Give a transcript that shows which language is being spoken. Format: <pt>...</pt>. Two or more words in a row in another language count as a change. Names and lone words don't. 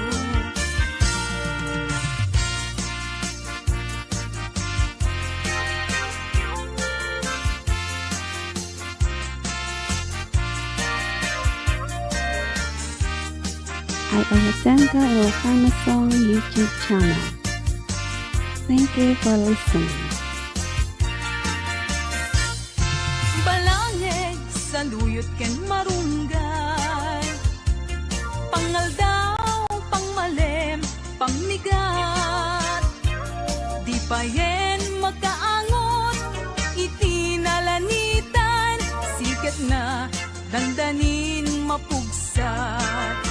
<en>Ay Alexandra Ilocano Song YouTube channel. Thank you for listening.</en> <ilo>Balangeg, saluyot ken marunggay, pangaldaw, pangmalem, pangmigat. Di payen makaangot, itinalanitan, sikat na dandanin mapugsat.</ilo>